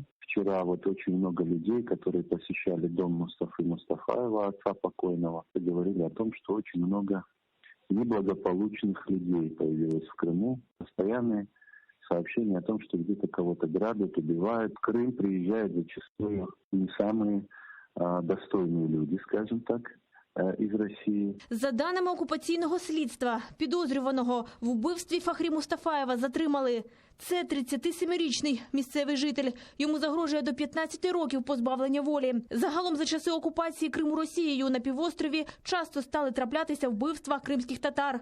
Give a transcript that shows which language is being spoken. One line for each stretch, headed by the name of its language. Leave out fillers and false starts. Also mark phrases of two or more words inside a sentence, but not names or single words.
Russian: Вчера вот очень много людей, которые посещали дом Мустафы Мустафаева, отца покойного, говорили о том, что очень много неблагополучных людей появилось в Крыму. Постоянные сообщения о том, что где-то кого-то грабят, убивают. В Крым приезжают зачастую не самые достойные люди, скажем так,
Ukrainian: із Росії. За даними окупаційного слідства, підозрюваного в вбивстві Фахрі Мустафаєва затримали. Це 37-річний місцевий житель. Йому загрожує до 15 років позбавлення волі. Загалом за часи окупації Криму Росією на півострові часто стали траплятися вбивства кримських татар.